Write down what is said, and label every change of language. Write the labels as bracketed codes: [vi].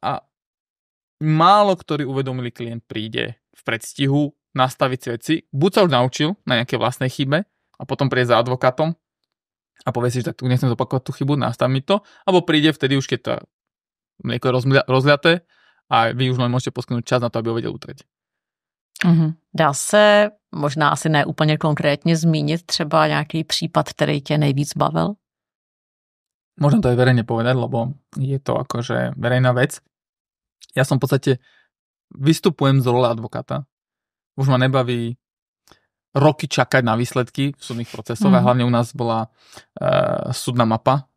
[sk] A málo ktorý uvedomilý klient príde v predstihu nastaviť si veci. Buď sa už naučil na nejaké vlastnej chybe a potom príde za advokátom a povie si, že tak tu nechcem zopakovať tú chybu, nastav mi to. Alebo príde vtedy už, keď to mlieko je rozliaté a vy už len môžete poskytnúť čas na to, aby ho vedel utrieť. [cs] Dá se možná asi ne úplně konkrétně zmínit třeba nějaký případ, který tě nejvíc bavil? [sk] Môžem to aj verejne povedať, lebo je to akože verejná vec. Ja som v podstate vystupujem z role advokáta. Už ma nebaví roky čakať na výsledky v súdnych procesoch a hlavne u nás bola súdna mapa.